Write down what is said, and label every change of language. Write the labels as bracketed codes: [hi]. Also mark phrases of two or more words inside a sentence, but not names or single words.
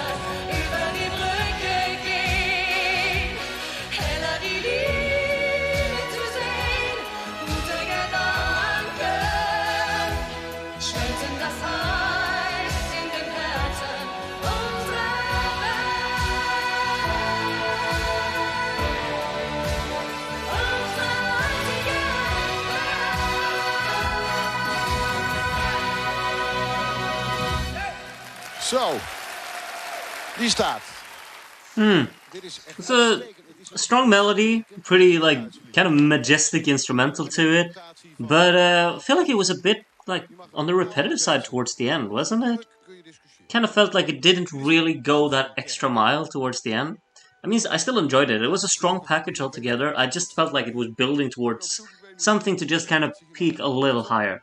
[de] Über die Brücke gehen, heller die Liebe zu sehen, gute Gedanken schmelzen das Eis in den Herzen unserer [nl] Zo, die staat. Dit is echt [en] It's a strong melody, pretty, like, kind of majestic instrumental to it, but I feel like it was a bit, like, on the repetitive side towards the end, wasn't it? Kind of felt like it didn't really go that extra mile towards the end. I mean, I still enjoyed it. It was a strong package altogether. I just felt like it was building towards something to just kind of peak a little higher.